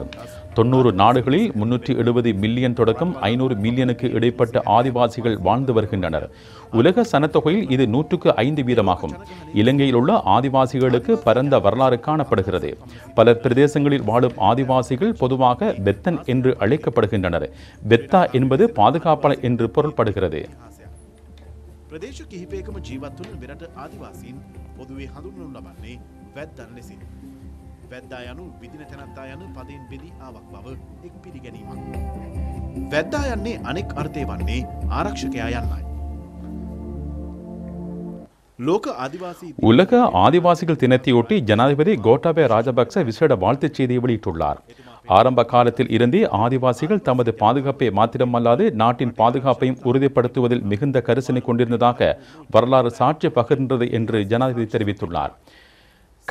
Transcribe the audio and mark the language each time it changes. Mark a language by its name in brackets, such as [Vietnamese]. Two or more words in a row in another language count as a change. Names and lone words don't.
[Tamil] 90 நாடுகளில் 370 மில்லியன் தொடக்கம் 500 மில்லியனுக்கு இடைப்பட்ட ஆதிவாசிகள் வாழ்ந்து வருகின்றனர். உலக சனத்தொகையில் இது 100க்கு 5% இலங்கையில் உள்ள ஆதிவாசிகளுக்கு பரந்த வரலாறு காணப்படுகிறது. பல பிரதேசங்களில் வாழும் ஆதிவாசிகள் பொதுவாக பெத்தன் என்று அழைக்கப்படுகின்றனர். பெத்தா என்பது பாதுகாப்பாளர் என்று பொருள்படுகிறது. [Sinhala] ප්‍රදේශ කිහිපයකම ජීවත් වන මෙරට ආදිවාසීන් පොදුවේ හඳුන්වනු ලබන්නේ වැද්දන් ලෙසින්. වැද්දා යනු විදින තැනැත්තා යන පදයෙන් බෙදී ආවක් බව එක් පිළිගැනීමක්. වැද්දා යන්නේ අනෙක් අර්ථය වන්නේ ආරක්ෂකයා යන්නයි. [Tamil] லோக ஆதிவாசி உலக ஆதிவாசிகள் தினத்தையொட்டி ஜனாதிபதி கோட்டாபய ராஜபக்ச விசேட வாழ்த்துச் செய்தியை வெளியிட்டுள்ளார். ஆரம்ப காலத்தில் இருந்தே ஆதிவாசிகள் தமது பாதுகாப்பை மாத்திரமல்லாது நாட்டின் பாதுகாப்பையும் உறுதிப்படுத்துவதில் மிகுந்த கரிசனை கொண்டிருந்ததாக வரலாறு சாட்சி பகிர்ந்தது என்று ஜனாதிபதி தெரிவித்துள்ளார்.